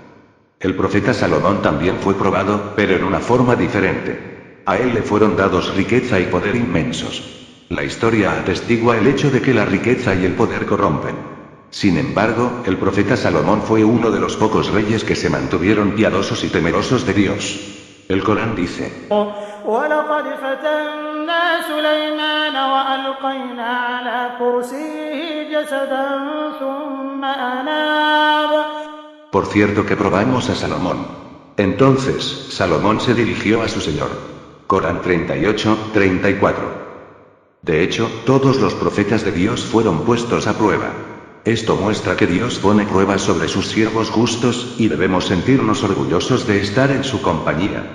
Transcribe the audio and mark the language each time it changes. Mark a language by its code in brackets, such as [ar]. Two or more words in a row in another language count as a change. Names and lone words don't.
[es] El profeta Salomón también fue probado, pero en una forma diferente. A él le fueron dados riqueza y poder inmensos. La historia atestigua el hecho de que la riqueza y el poder corrompen. Sin embargo, el profeta Salomón fue uno de los pocos reyes que se mantuvieron piadosos y temerosos de Dios. El Corán dice: [ar] وَلَقَدْ فَتَنَّا سُلَيْمَانَ وَأَلْقَيْنَا عَلَى كُرْسِيِّهِ جَسَدًا ثُمَّ أَنَابَ. [es] Por cierto que probamos a Salomón. Entonces, Salomón se dirigió a su Señor. Corán 38:34. De hecho, todos los profetas de Dios fueron puestos a prueba. Esto muestra que Dios pone pruebas sobre sus siervos justos, y debemos sentirnos orgullosos de estar en su compañía.